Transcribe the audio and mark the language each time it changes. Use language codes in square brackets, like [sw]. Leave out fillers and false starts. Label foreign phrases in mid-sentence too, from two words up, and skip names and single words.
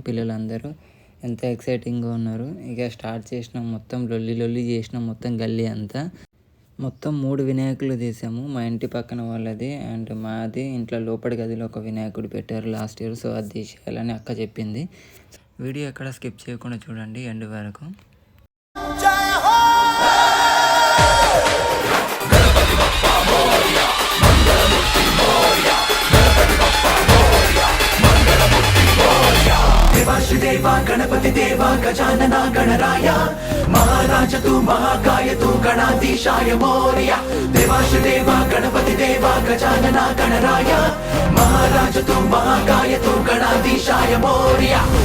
[te] పిల్లలందరూ ఎంత ఎక్సైటింగ్గా ఉన్నారు. ఇక స్టార్ట్ చేసినాం. మొత్తం లొల్లి చేసినాం. మొత్తం గల్లీ అంతా మొత్తం 3 వినాయకులు తీసాము. మా ఇంటి పక్కన వాళ్ళది అండ్ మాది. ఇంట్లో లోపలి గదిలో ఒక వినాయకుడు పెట్టారు [en] last year. [te] సో అది తీసేయాలని అక్క చెప్పింది. వీడియో ఎక్కడ స్కిప్ చేయకుండా చూడండి ఎండ్ వరకు. [mr] देवा गणपति देवा गजानना गणराय महाराज तू महाकाय तू गणाधीशाय मोरया देवाश देवा गणपति देवा गजानना गणराय महाराज तू महाकाय तू गणाधीशाय मोरया.